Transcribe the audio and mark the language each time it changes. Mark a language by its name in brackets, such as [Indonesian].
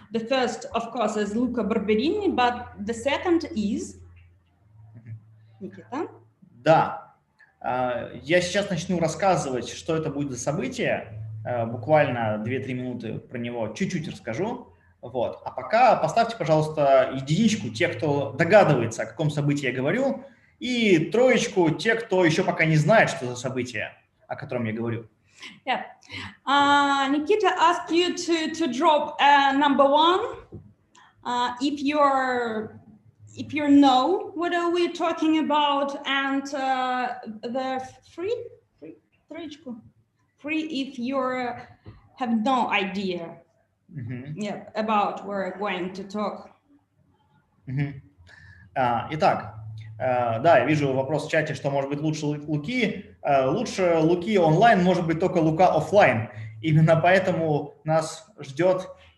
[English] The first, of course, is Luca Barberini, but the second is Nikita. [Russian] Да, я сейчас начну рассказывать, что это будет за событие, буквально 2-3 минуты про него чуть-чуть расскажу. Вот. А пока поставьте, пожалуйста, единичку те, кто догадывается, о каком событии я говорю, и троечку те, кто еще пока не знает, что за событие, о котором я говорю. [English] Yeah. Nikita asked you to drop number 1 if you know what are we talking about, and the free if you have no idea about what we're going to talk. [Russian] Итак, да, я вижу вопрос в чате, что может быть лучше Луки. Лучше Луки онлайн, может быть только Лука офлайн. Именно поэтому нас ждет...